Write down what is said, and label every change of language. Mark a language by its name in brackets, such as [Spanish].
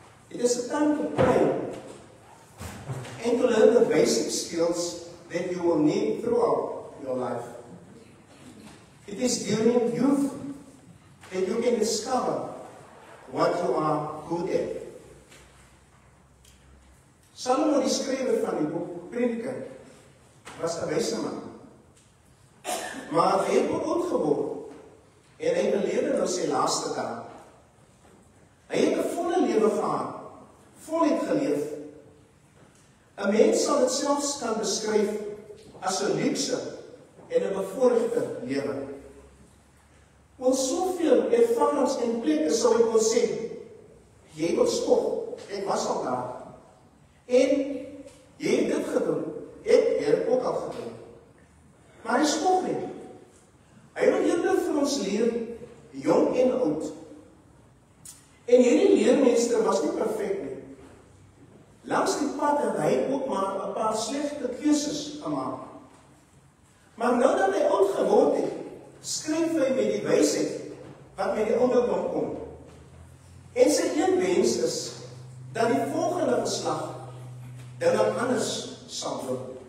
[English] It is a time to play and to learn the basic skills that you will need throughout your life. It is during youth that you can discover what you are good at. [Afrikaans] Salomo, die skrywer van die boek Prediker, was 'n wyse man. Maar hy het ook oud geword en hy beleefde nou sy laaste dae. Hy het 'n volle lewe gehad, voluit geleef. 'n Mens sal dit selfs kan beskryf as 'n luukse en 'n bevoorregte lewe. Wel, soveel ervarings en plekke sou ek wil sê, jy wil spog, ek was al daar. En jy het dit gedoen, ek het ook al gedoen. Maar hy spog nie. Hy wil eerder vir ons leer, jong en oud. En hierdie leermeester was nie perfek nie. Langs die pad het hy ook maar 'n paar slegte keuses gemaak. Maar nou dat hy oud geword het, skryf hy met die wysheid wat met die ouderdom kom. En sy een wens is dat die volgende geslag dit dan anders sal doen.